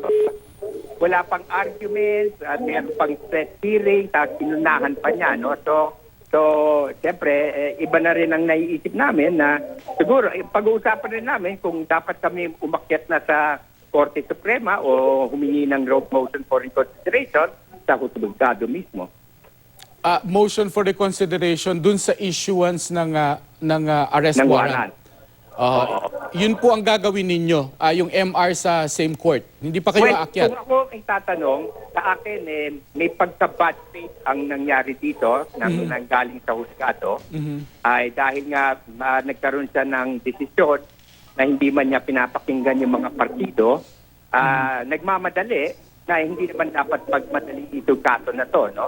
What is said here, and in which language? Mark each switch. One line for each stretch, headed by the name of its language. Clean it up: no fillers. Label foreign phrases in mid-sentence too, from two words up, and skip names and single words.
Filipino: Wala pang argument, meron pang set hearing, tapos pinunahan pa niya. No? So siyempre, iba na rin ang naiisip namin na siguro, pag-uusapan rin namin kung dapat kami umakyat na sa Korte Suprema o humingi ng
English: road motion for reconsideration
Filipino: sa husgado mismo.
English: Motion for reconsideration
Filipino: dun sa
English: issuance ng arrest warrant.
Filipino: Yun po ang gagawin ninyo, yung MR sa
English: same court.
Filipino: Hindi pa kayo aakyat. Kung ako ay tatanong, sa akin may pagka-
English: bad faith
Filipino: ang nangyari dito nang galing sa husgado ay dahil nga nagkaroon siya ng desisyon na hindi man niya pinapakinggan yung mga partido, nagmamadali na hindi naman dapat magmadali itong kaso na to, no?